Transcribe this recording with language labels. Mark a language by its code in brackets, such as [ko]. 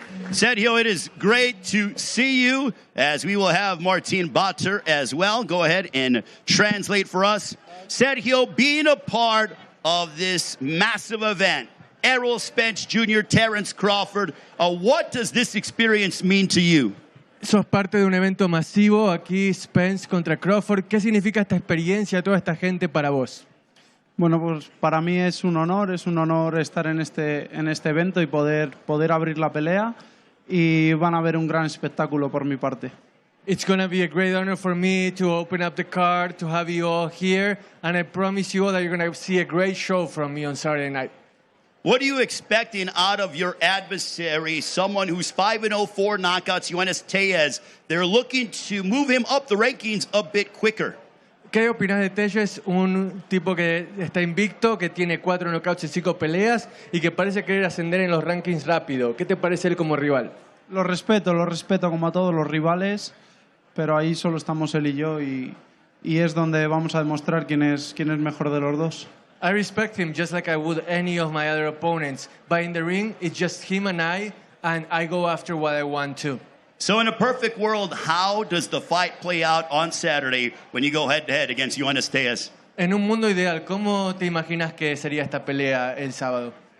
[en] Sergio, it is great to see you, as we will have Martin Bater as well. Go ahead and translate for us. Sergio, being a part of this massive event, Errol Spence Jr., Terence Crawford, what does this experience mean to you? [es] Sos parte de un evento masivo, aquí Spence contra Crawford. ¿Qué significa esta experiencia, toda esta gente para vos? Bueno, pues para mí es un honor estar en este evento y poder abrir la pelea. Y van a ver un gran espectáculo por mi parte. [en] It's going to be a great honor for me to open up the card, to have you all here, and I promise you all that you're going to see a great show from me on Saturday night. What are you expecting out of your adversary, someone who's 5-0, 4 knockouts, Johannes Tellez? They're looking to move him up the rankings a bit quicker. [es] ¿Qué opinas de Tellez? Un tipo que está invicto, que tiene 4 knockouts en 5 peleas y que parece querer ascender en los rankings rápido. ¿Qué te parece él como rival? Lo respeto como a todos los rivales, pero ahí solo estamos él y yo y es donde vamos a demostrar quién es mejor de los dos. [en] I respect him just like I would any of my other opponents. But in the ring, it's just him and I go after what I want to. So in a perfect world, how does the fight play out on Saturday when you go head-to-head against Ioannis Teias? [es] En un mundo ideal, ¿cómo te imaginas que sería esta pelea el sábado?